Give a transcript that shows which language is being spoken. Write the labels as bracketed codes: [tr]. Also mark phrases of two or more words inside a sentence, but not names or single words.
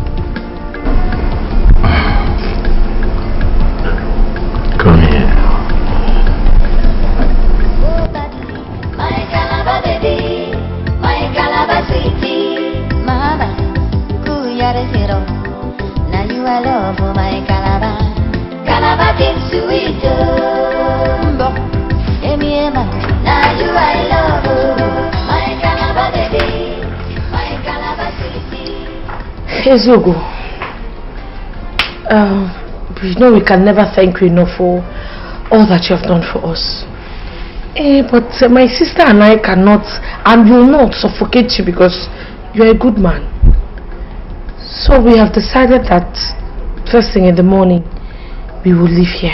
[en] Come here. Now you are love for my Calabar. Calabar things sweet. Now you are love my Calabar baby. My Calabar sweetie. Ezogo, you know we can never thank you enough for all that you have done for us. But my sister and I cannot and will not suffocate you because you're a good man. So we have decided that first thing in the morning we will leave here.